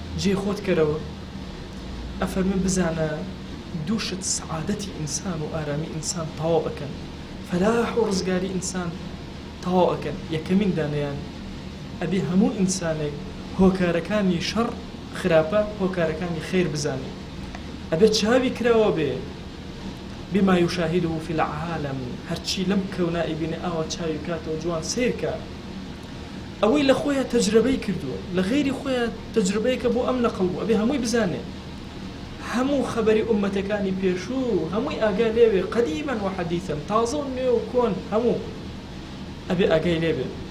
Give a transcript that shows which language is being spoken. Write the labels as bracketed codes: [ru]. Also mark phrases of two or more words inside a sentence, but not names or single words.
[ckb] بکە جێ خۆت کەرەوە ئەفەرمێت بزانە دووشت سعادەتی ئینسان و ئارامی ئینسان تەواو ئەکەن فەلاح و ڕزگاری ئینسان تەواو ئەکەن یەکەمین دانیان ئەبێ هەموو ئینسانێک هۆکارەکانی شەڕ خراپە هۆکارەکانی خێر بزانێت ئەبێ چاوی کراوە بێ [ar] بما يشاهده في العالم [ckb] هەرچی لەم کەونایی بینێ ئاوا چاوی کاتەوە جوان سیرکە ئەوەی لە خۆیان تەجربەی کردووە لە غەیری خۆیان تەجربەیەکە بۆ ئەم نەقڵ بوو ئەبێ هەمووی بزانێ هەموو خەبەری ئومەتەکانی پێشوو هەمووی ئاگا لێوێ قەدیمەن و حەدیثەن تازە و نوێ و کۆن هەموو ئەبێ ئاگای لێبێ